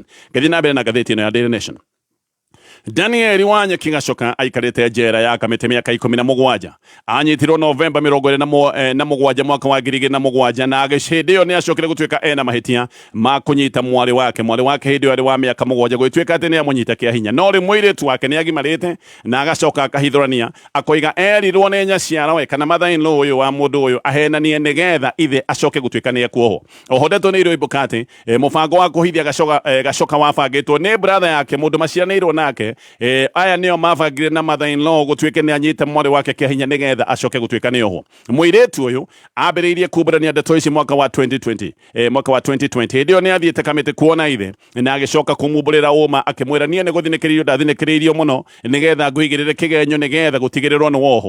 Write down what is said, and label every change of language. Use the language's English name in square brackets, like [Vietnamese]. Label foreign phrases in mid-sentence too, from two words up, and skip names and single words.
[Kikuyu] Gĩthiĩ na mbere na ngathĩti ĩno ya Daily Nation. Daniel Wanyeki Gacoka aikarĩte njera ya kamĩtĩ mĩaka 17 anyitirwo Novemba 27 mwaka wa 2007 na hĩndĩ ĩyo nĩ acokire gũtuĩka ena mahĩtia ma kũnyita mwarĩ wake hĩndĩ ĩyo arĩ wa mĩaka 7 gwĩtuĩka atĩ nĩ amũnyita kĩa hinya no rĩ mũirĩtu wake nĩ agimarĩte na agacoka akahithũrania akoiga erirwo nĩ nyaciara we kana mother-in-law ũyũ wa mũndũ ũyũ ahenanie nĩgetha ithe acoke gũtuĩka nĩ ekuohwo. Oho ndeto nĩ iroimbũka atĩ mũbango wa kũhithia Gacoka wabangĩtwo nĩ brother yake mũndũ maciaranĩirwo nake aya nĩo mabangire na mother-in-law gũtuĩke nĩ anyite mwarĩ wake kĩa hinya nĩgetha acoke gũtuĩka nĩ oho. Mũirĩtu ũyũ ambĩrĩirie kumbũrania ndeto ici mwaka wa 2020 hĩndĩ ĩyo nĩ athiĩte kamĩtĩ kuona ithe na agĩcoka kũmumbũrĩra ũma akĩmwĩra niĩ nĩ gũthinĩkĩrĩirio ndathinĩkĩrĩirio mũno nĩgetha ngũigĩrĩre kĩgenyo nĩgetha gũtigĩrĩrwo nĩ woho.